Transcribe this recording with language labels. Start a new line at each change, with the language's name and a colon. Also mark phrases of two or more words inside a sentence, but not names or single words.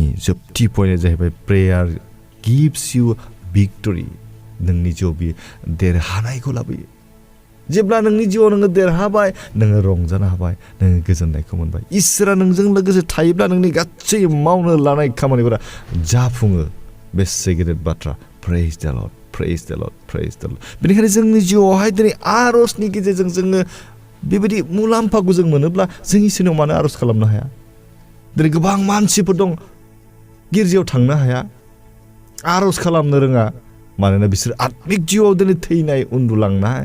Bodo: जोबथि पइन्टआ जाहैबाय
English: prayer gives you victory.
Bodo: नोंनि जिउआव बियो देरहानायखौ लाबोयो। जेब्ला नोंनि जिउआव नोङो देरहाबाय, नोङो रंजानो हाबाय, नोङो गोजोननायखौ मोनबाय। इसोरा नोंजों लोगोसे थायोब्ला नोंनि गासै मावनो लानाय खामानिफोरा जाफुङो। बेसे गेदेर बाथ्रा।
English: Praise the Lord, praise the Lord, praise the Lord.
Bodo: बेनिखायनो जोंनि जिउआवहाय दिनै आर'जनि गेजेरजों जोङो बेबायदि मुलाम्फाखौ जों मोनोब्ला जों इसोरनाव मानो आर'ज खालामनो हाया? दिनै गोबां मानसिफोर दं गिर्जायाव थांनो हाया, आर'ज खालामनो रोङा, मानोना बिसोर आत्मिक जिउआव दिनै थैनाय, उन्दुलांनाय।